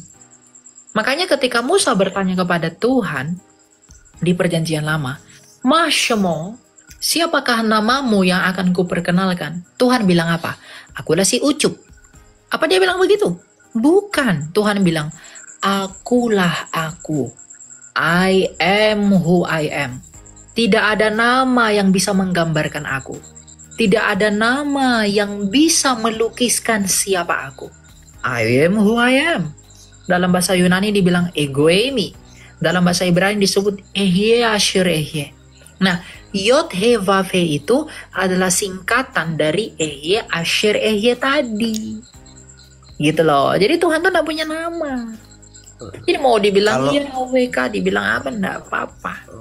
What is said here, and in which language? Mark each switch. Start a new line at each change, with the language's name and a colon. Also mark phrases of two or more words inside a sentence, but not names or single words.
Indonesian: Makanya ketika Musa bertanya kepada Tuhan di perjanjian lama, Masyemo, siapakah namamu yang akan kuperkenalkan? Tuhan bilang apa? Akulah si Ucup. Apa dia bilang begitu? Bukan. Tuhan bilang, akulah aku.
English: I am who I am.
Indonesian: Tidak ada nama yang bisa menggambarkan aku. Tidak ada nama yang bisa melukiskan siapa aku.
English: I am who I am.
Indonesian: Dalam bahasa Yunani dibilang egoemi. Dalam bahasa Ibrani disebut
Hebrew: Ehye Asher Ehye.
Indonesian: Nah,
Hebrew: Yod He Vav He
Indonesian: itu adalah singkatan dari
Hebrew: Ehye Asher Ehye
Indonesian: tadi. Gitu loh. Jadi Tuhan tuh gak punya nama. Jadi mau dibilang Yahweh kah, dibilang apa, enggak apa-apa.